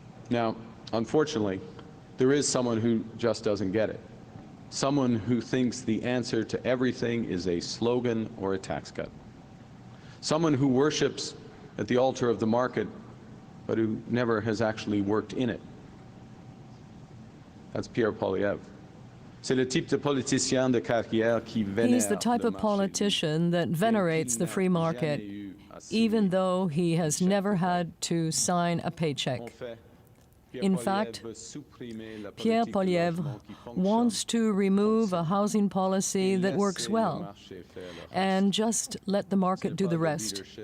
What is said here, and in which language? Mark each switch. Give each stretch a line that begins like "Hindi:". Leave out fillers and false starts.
English: Now, unfortunately, there is someone who just doesn't get it. Someone who thinks the answer to everything is a slogan or a tax cut. Someone who worships at the altar of the market, but who never has actually worked in it. That's Pierre Poilievre.
French: C'est le type de politicien de carrière qui vénère.
English: He's the type of politician that venerates the free market, even though he has never had to sign a paycheck. In fact, Pierre Poilievre wants to remove a housing policy that works well and just let the market do the rest.